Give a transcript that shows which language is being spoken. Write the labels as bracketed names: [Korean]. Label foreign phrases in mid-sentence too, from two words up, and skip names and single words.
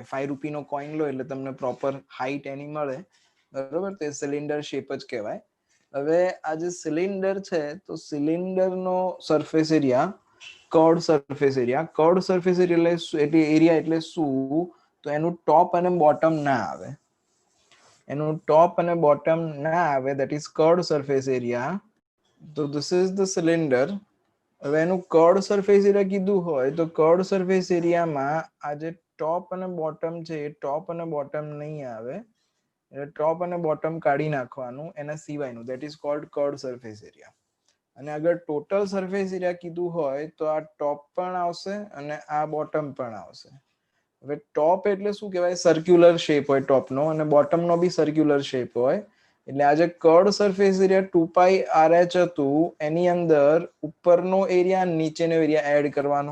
[Gujarati] 5 રૂપીનો કોઈન લો એટલે તમને [English] proper height [Gujarati] એની મળે, બરોબર, તે [English] cylinder shape [Gujarati] જ કહેવાય. હવે આ જે સિલિન્ડર છે તો સિલિન્ડરનો [English] surface area curved surface area [Gujarati] એટલે એરિયા એટલે શું, તો એનું ટોપ અને બોટમ ના આવે, એનું ટોપ અને બોટમ ના આવે, [English] that is curved surface area. તો this is the cylinder. [Gujarati] હવે એનું [English] curved surface area [Gujarati] કીધું હોય તો કર્ડ સરફેસ એરિયામાં આ જે ટોપ અને બોટમ છે એ ટોપ અને બોટમ નહીં આવે, એટલે ટોપ અને બોટમ કાઢી નાખવાનું એના સિવાયનું, [English] that is called curved surface area. [Gujarati] અને અગર [English] total surface area [Gujarati] કીધું હોય તો આ ટોપ પણ આવશે અને આ બોટમ પણ આવશે. હવે ટોપ એટલે શું કહેવાય, [English] circular shape [Gujarati] હોય ટોપનો, અને બોટમનો બી [English] circular shape [Gujarati] હોય. એટલે આ જે [English] curved surface area [Gujarati] 2πRH હતું એની અંદર ઉપરનો એરિયા નીચેનો એરિયા એડ કરવાનો.